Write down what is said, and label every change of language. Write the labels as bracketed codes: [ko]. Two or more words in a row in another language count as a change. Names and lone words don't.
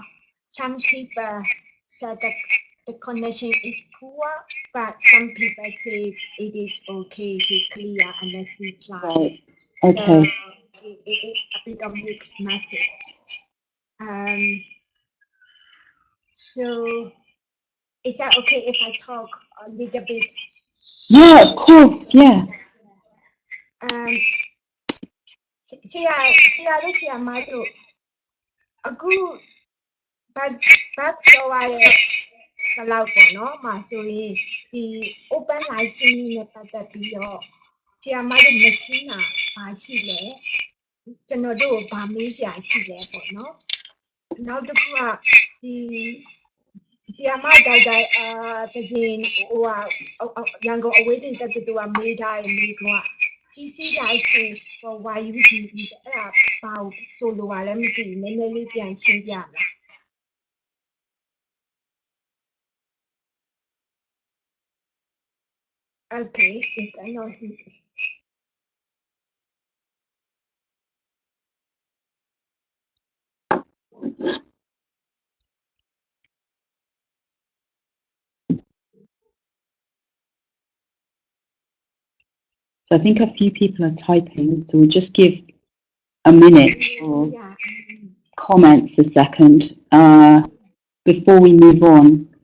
[en] Some people said that the connection is poor, but some people say it is okay to clear and see slides. Right. Okay. So it's a bit of mixed message. So is that okay if I talk a little bit? Yeah, of course, yeah. [my] ဆရာတို့ဆရာမတို့အခုဘတ်ပြောရတဲ့ဘလောက်ပေါ့နော်မှာဆိုရင်ဒီ [en] open license [my] နဲ့ ပတ်သက်ပြီးတော့ဆရာမတို့မရှင်းတာပါရှိလဲကျွန်တော်တို့ဗာ မေးစရာရှိလဲပေါ့နော်နောက်တစ်ခုကဒီဆရာမဒေါက်တာတကင်ဟိုရန်ကုန်အဝေးတင်တက္ကသိုလ်ကမေးထားတဲ့မေးခွန်းက [en] CC license for YUDE [my] အဲ့ဒါဘာလို့ဆိုလိုပါလဲမသိဘူးနည်းနည်းလေးပြန်ရှင်းပြလား [en] Okay, yes, I know him. So I think a few people are typing, so we'll just give a minute for comments a second before we move on.